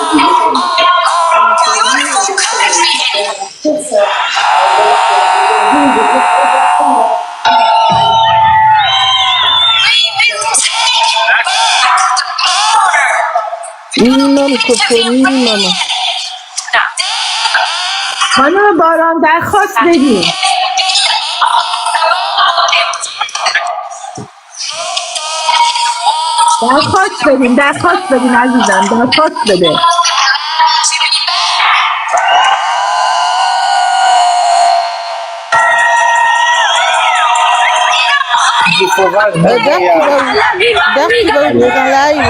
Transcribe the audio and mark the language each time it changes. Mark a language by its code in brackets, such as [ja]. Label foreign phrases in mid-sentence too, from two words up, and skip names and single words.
[fr] Minimum, coco, minimum. [fa] خانم باران درخواست بدین. درخواست بدین عزیزم، درخواست بده. [fr] Dark, il va ouvrir un live.